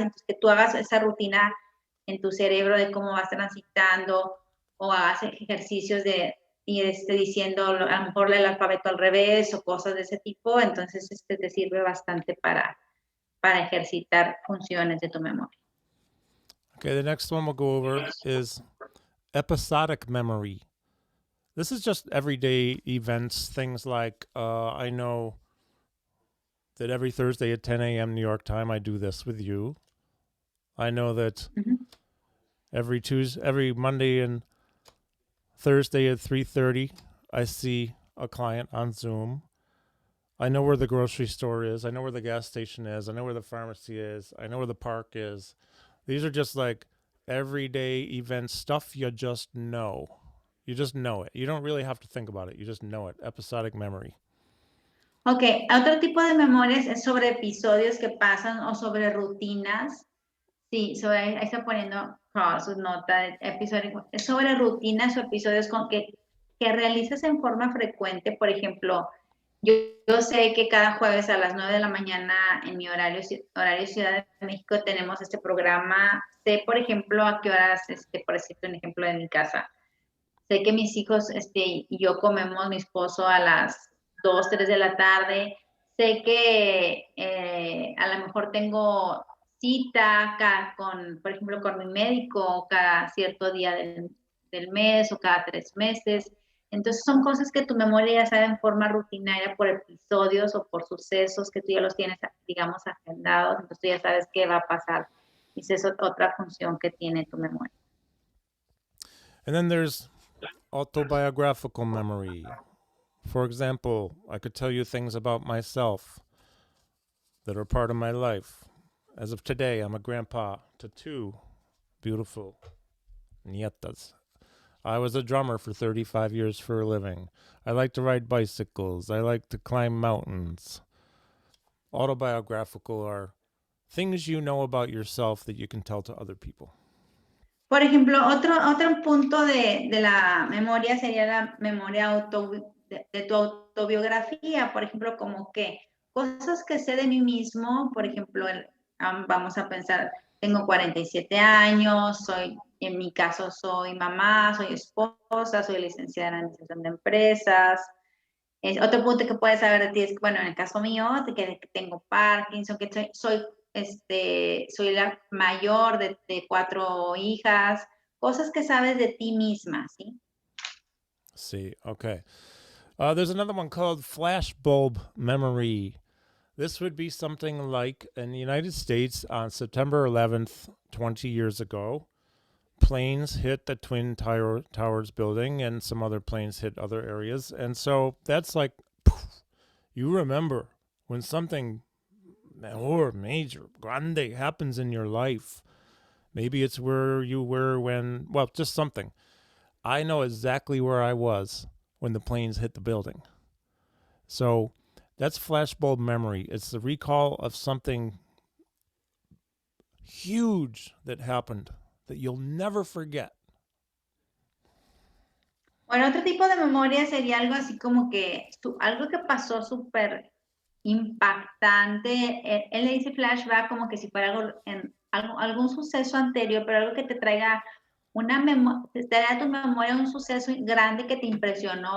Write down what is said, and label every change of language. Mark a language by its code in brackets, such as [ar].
[es] Entonces, que tú hagas esa rutina en tu cerebro de cómo vas transitando o hagas ejercicios de ir diciendo a lo mejor el alfabeto al revés o cosas de ese tipo. Entonces, te sirve bastante para ejercitar funciones de tu memoria. [en] Okay, the next one we'll go over is episodic memory. This is just everyday events, things like I know that every Thursday at 10 a.m. New York time I do this with you. I know that every Monday and Thursday at 3:30 I see a client on Zoom. I know where the grocery store is. I know where the gas station is. I know where the pharmacy is. I know where the park is. These are just like everyday event stuff you just know. You just know it. You don't really have to think about it. You just know it. Episodic memory. [es] Ok, otro tipo de memorias es sobre episodios que pasan o sobre rutinas. Sí, ahí está poniendo su nota de episodio. Es sobre rutinas o episodios que realizas en forma frecuente. Por ejemplo, yo sé que cada jueves a las 9 de la mañana en mi horario Ciudad de México tenemos este programa. Sé, por ejemplo, a qué horas, por decirte un ejemplo de mi casa. Sé que mis hijos y yo comemos, mi esposo, a las 2, 3 de la tarde. Sé que a lo mejor tengo cita por ejemplo, con mi médico cada cierto día del mes o cada 3 meses. Entonces son cosas que tu memoria ya sabe en forma rutinaria por episodios o por sucesos que tú ya los tienes, digamos, agendados. Entonces tú ya sabes qué va a pasar. Y esa es otra función que tiene tu memoria. [en] And then there's autobiographical memory. For example, I could tell you things about myself that are part of my life. As of today, I'm a grandpa to 2 beautiful [es] nietas. [en] I was a drummer for 35 years for a living. I like to ride bicycles. I like to climb mountains. Autobiographical are things you know about yourself that you can tell to other people. [es] Por ejemplo, otro punto de la memoria sería la memoria de tu autobiografía. Por ejemplo, como que cosas que sé de mí mismo. Por ejemplo, vamos a pensar, tengo 47 años, en mi caso soy mamá, soy esposa, soy licenciada en administración de empresas. Otro punto que puedes saber de ti es, bueno, en el caso mío, que tengo Parkinson, que soy la mayor de 4 hijas, cosas que sabes de ti misma, ¿sí? [en] See, okay. There's another one called flashbulb memory. This would be something like in the United States on September 11th, 20 years ago, planes hit the Twin Towers building and some other planes hit other areas. And so that's like, poof, you remember when something major, [es] grande [en] happens in your life. Maybe it's where you were when, well, just something. I know exactly where I was when the planes hit the building. So that's flashbulb memory. It's the recall of something huge that happened that you'll never forget. [es] Bueno, otro tipo de memoria sería algo así como que algo que pasó súper impactante. Él le dice flashback como que si fuera algún suceso anterior, pero algo que te traiga una memoria, te traiga a tu memoria un suceso grande que te impresionó.